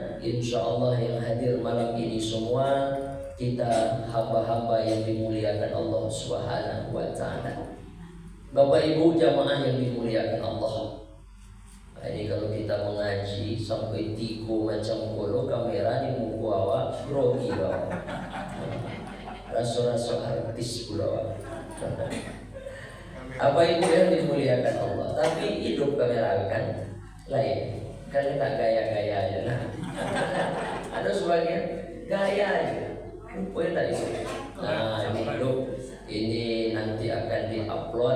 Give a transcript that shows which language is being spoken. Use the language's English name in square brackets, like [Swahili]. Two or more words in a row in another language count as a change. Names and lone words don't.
[Arabic] إن شاء الله [Indonesian] yang hadir malam ini semua kita hamba-hamba yang dimuliakan Allah [Arabic] سبحانه وتعالى. [Indonesian] Bapak Ibu jamaah yang dimuliakan Allah. Ini kalau kita mengaji sampai 3 macam kolo kamera di muka awak grogi awak. Rasa-rasa artis pula awak. Apa Ibu yang dimuliakan Allah, tapi hidup kamera kan lain. Kan tak gaya-gaya aja nah. Ada sebagian gaya aja. Boleh tak itu? Nah ini hidup ini nanti akan diupload.